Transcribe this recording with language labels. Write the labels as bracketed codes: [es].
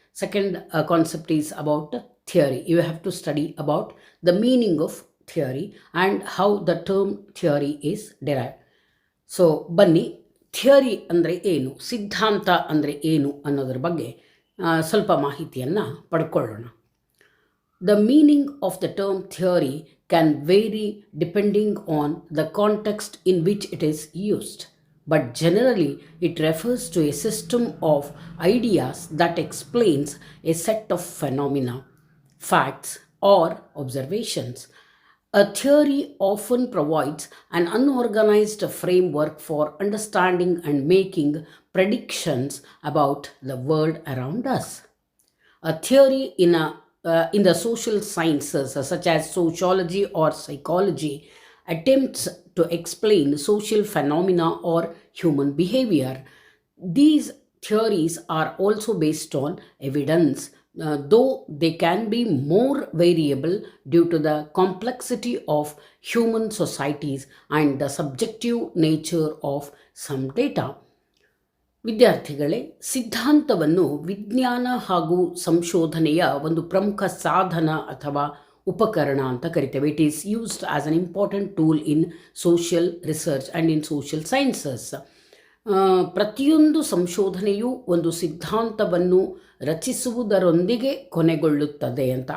[en] Second concept is about theory. You have to study about the meaning of theory and how the term theory is derive. [kn] So ಬನ್ನಿ, theory ಅಂದರೆ ಏನು, ಸಿದ್ಧಾಂತ ಅಂದರೆ ಏನು ಅನ್ನೋದ್ರ ಬಗ್ಗೆ ಸ್ವಲ್ಪ ಮಾಹಿತಿಯನ್ನು ಪಡ್ಕೊಳ್ಳೋಣ. [en] The meaning of the term theory can vary depending on the context in which it is used, but generally it refers to a system of ideas that explains a set of phenomena, facts, or observations. A theory often provides an unorganized framework for understanding and making predictions about the world around us. A theory in the social sciences, such as sociology or psychology, attempts to explain social phenomena or human behavior. These theories are also based on evidence, though they can be more variable due to the complexity of human societies and the subjective nature of some data. [kn] ವಿದ್ಯಾರ್ಥಿಗಳೇ, ಸಿದ್ಧಾಂತವನ್ನು ವಿಜ್ಞಾನ ಹಾಗೂ ಸಂಶೋಧನೆಯ ಒಂದು ಪ್ರಮುಖ ಸಾಧನ ಅಥವಾ ಉಪಕರಣ ಅಂತ ಕರಿತೇವೆ. [en] It is used as an important tool in social research and in social sciences. [kn] ಪ್ರತಿಯೊಂದು ಸಂಶೋಧನೆಯೂ ಒಂದು ಸಿದ್ಧಾಂತವನ್ನು ರಚಿಸುವುದರೊಂದಿಗೆ ಕೊನೆಗೊಳ್ಳುತ್ತದೆ ಅಂತ.